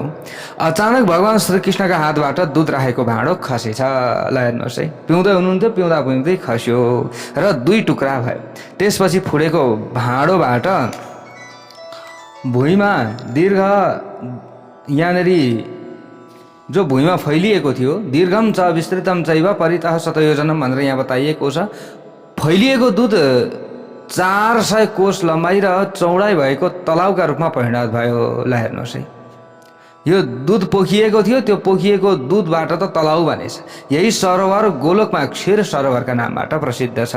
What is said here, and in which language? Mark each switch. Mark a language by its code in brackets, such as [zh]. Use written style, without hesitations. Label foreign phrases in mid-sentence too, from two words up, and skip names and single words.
[ne] अचानक भगवान श्रीकृष्णका हातबाट दुध राखेको भाँडो खसेछ। ल हेर्नुहोस् है, पिउँदै हुनुहुन्थ्यो, पिउँदा पिउँदै खस्यो र दुई टुक्रा भयो। त्यसपछि फुडेको भाँडोबाट भुइँमा दीर्घ यहाँनिर जो भुइँमा फैलिएको थियो, [sa] दीर्घम च विस्तृतम चैव परितः शतयोजनम [ne] भनेर यहाँ बताइएको छ। फैलिएको दुध 400 कोष लम्बाइ र चौडाइ भएको तलाउका रूपमा परिणत भयो। ल हेर्नुहोस् है, यो दुध पोखिएको थियो। त्यो पोखिएको दुधबाट त तलाउ बनेछ। यही सरोवर गोलोकमा क्षीर सरोवरका नामबाट प्रसिद्ध छ।